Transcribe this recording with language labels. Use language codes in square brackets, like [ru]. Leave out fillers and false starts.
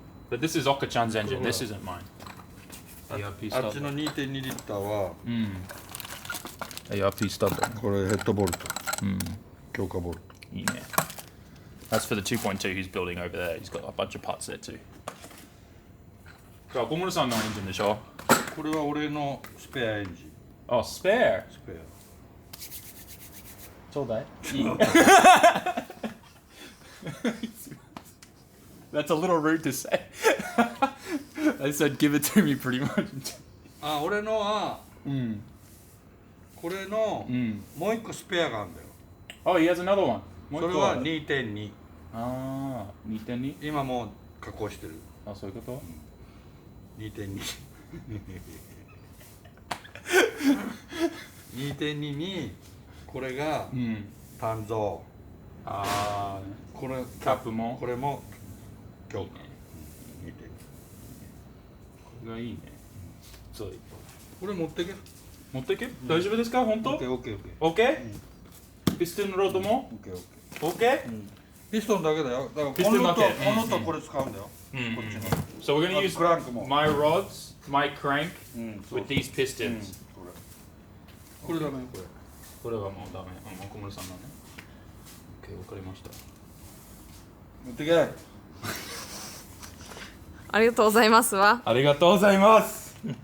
[en] But this is Oka-chan's engine. This isn't mine. [ja] あっちの 2.2 リッターは [en] ARP stubber. [ja] これヘッドボルト。強化ボルト。いいね。 [en] That's for the 2.2 he's building over there. He's got a bunch of parts there too. [ja] じゃあ小室さんのエンジンでしょ？これは俺のスペアエンジン。あ、スペア。スペア。ちょうだい。いい。 [en] That's a little rude to say. I said give it to me pretty much. [ja] あ、俺のは、これのもう一個スペアがあるんだよ。 [en] Oh, he has another one. [ja] それは 2.2。ああ、2.2? 今もう加工してる。あ、そういうこと？ 2.2。 2.2 にこれが単造。ああ、これキャップもこれも強化。これがいいね。そう。これ持ってけ。持ってけ？大丈夫ですか？本当？オッケー。オッケー？ピストンのロードも？オッケー？ピストンだけだよ。だからピストンだけ。このとこれ使うんだよ。こっちの。 [en] So we're gonna use my rods, my crank with these pistons. [ja] これダメこれ。これはもうダメ。小室さんだね。オッケー、わかりました。持ってけ。ありがとうございますわ。ありがとうございます。